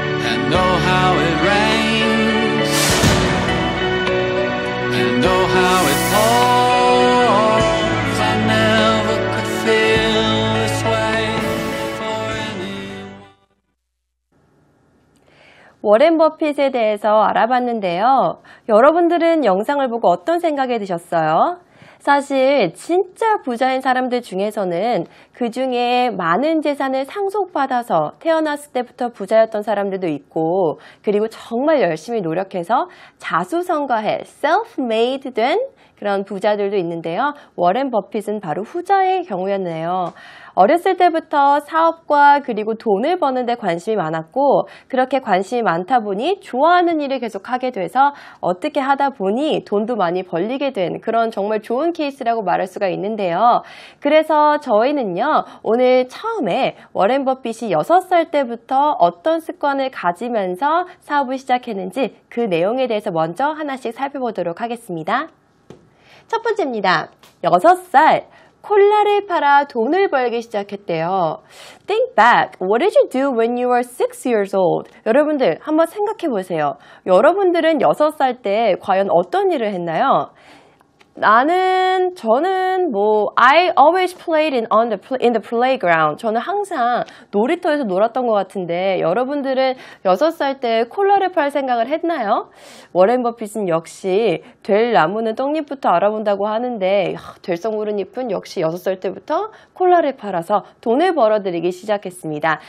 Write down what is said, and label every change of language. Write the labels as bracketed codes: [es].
[en] And oh how it rains, and oh how it pours, I never could feel this way for anyone. [ko] 워렌 버핏에 대해서 알아봤는데요. 여러분들은 영상을 보고 어떤 생각이 드셨어요? 사실 진짜 부자인 사람들 중에서는 그 중에 많은 재산을 상속받아서 태어났을 때부터 부자였던 사람들도 있고, 그리고 정말 열심히 노력해서 자수성가해 self-made 된 그런 부자들도 있는데요. 워렌 버핏은 바로 후자의 경우였네요. 어렸을 때부터 사업과 그리고 돈을 버는 데 관심이 많았고, 그렇게 관심이 많다 보니 좋아하는 일을 계속 하게 돼서 어떻게 하다 보니 돈도 많이 벌리게 된 그런 정말 좋은 케이스라고 말할 수가 있는데요. 그래서 저희는요, 오늘 처음에 워렌 버핏이 6살 때부터 어떤 습관을 가지면서 사업을 시작했는지 그 내용에 대해서 먼저 하나씩 살펴보도록 하겠습니다. 첫 번째입니다. 6살 콜라를 팔아 돈을 벌기 시작했대요. [en] Think back. What did you do when you were 6 years old? [ko] 여러분들 한번 생각해 보세요. 여러분들은 6살 때 과연 어떤 일을 했나요? [en] 저는 I always played in the playground. [ko] 저는 항상 놀이터에서 놀았던 것 같은데, 여러분들은 6살 때 콜라를 팔 생각을 했나요? 워렌 버핏은 역시 될 나무는 떡잎부터 알아본다고 하는데, 될성모른잎은 역시 6살 때부터 콜라를 팔아서 돈을 벌어들이기 시작했습니다.